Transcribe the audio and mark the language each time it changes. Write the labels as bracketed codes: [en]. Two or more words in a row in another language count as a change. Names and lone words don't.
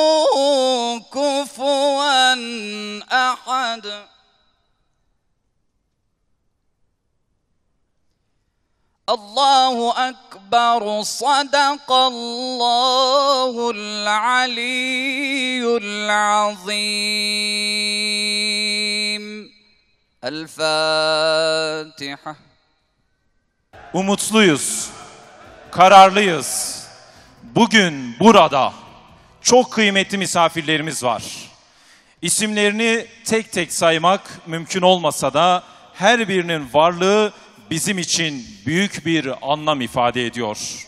[ar] كفوا أحد الله أكبر صدق الله العلي العظيم الفاتحة. [tr] Umutluyuz, kararlıyız. Bugün burada çok kıymetli misafirlerimiz var. İsimlerini tek tek saymak mümkün olmasa da her birinin varlığı bizim için büyük bir anlam ifade ediyor.